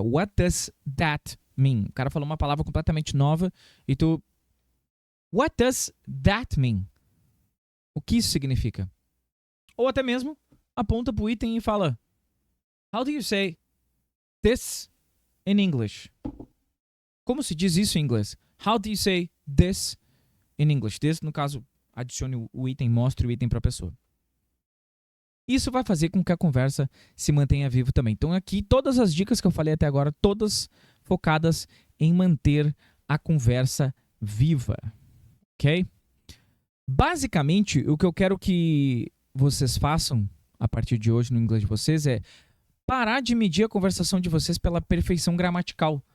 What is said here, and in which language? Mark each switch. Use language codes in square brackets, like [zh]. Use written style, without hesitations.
[en] What does that mean? [pt] O cara falou uma palavra completamente nova e tu... [en] What does that mean? [pt] O que isso significa? Ou até mesmo aponta pro item e fala [en] How do you say this in English? [pt] Como se diz isso em inglês? [en] How do you say this in English? [pt] This, no caso, adicione o item, mostre o item para a pessoa. Isso vai fazer com que a conversa se mantenha viva também. Então aqui, todas as dicas que eu falei até agora, todas focadas em manter a conversa viva. Ok? Basicamente, o que eu quero que vocês façam a partir de hoje no inglês de vocês é parar de medir a conversação de vocês pela perfeição gramatical.